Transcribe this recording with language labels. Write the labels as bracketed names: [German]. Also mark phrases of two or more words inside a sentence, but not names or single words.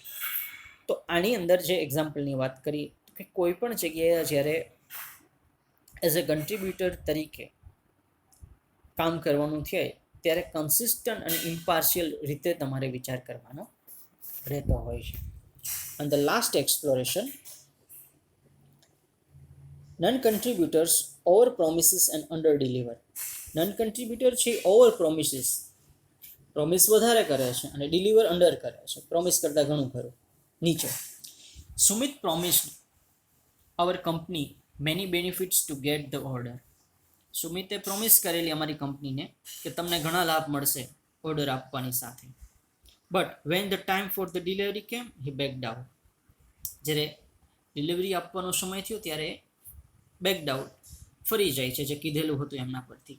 [Gujarati] તો આની અંદર જે એક્ઝામ્પલની વાત કરી કે કોઈ પણ જગ્યાએ જ્યારે [English] as a contributor [Gujarati] તરીકે કામ કરવાનું થાય ત્યારે કન્સિસ્ટન્ટ અને ઇમ્પાર્શિયલ રીતે તમારે વિચાર કરવાનો રહેતો હોય છે. [English] And the last exploration, non-contributors over promises and under deliver. [Gujarati] Non-contributor છે [English] over promises, [Gujarati] પ્રોમિસ વધારે કરે છે અને [English] deliver under [Gujarati] કરે છે, પ્રોમિસ કરતાં ઘણું ખરું નીચે. [English] Sumit promised our company many benefits to get the order. [Gujarati] સુમિતે પ્રોમિસ કરેલી અમારી કંપનીને કે તમને ઘણા લાભ મળશે ઓર્ડર આપવાની સાથે. [English] but when the time for the delivery came he backed out. [Gujarati] જ્યારે ડિલિવરી આપવાનો સમય થયો ત્યારે [English] backed out, [Gujarati] ફરી જાય છે જે કીધેલું હતું એમના પરથી.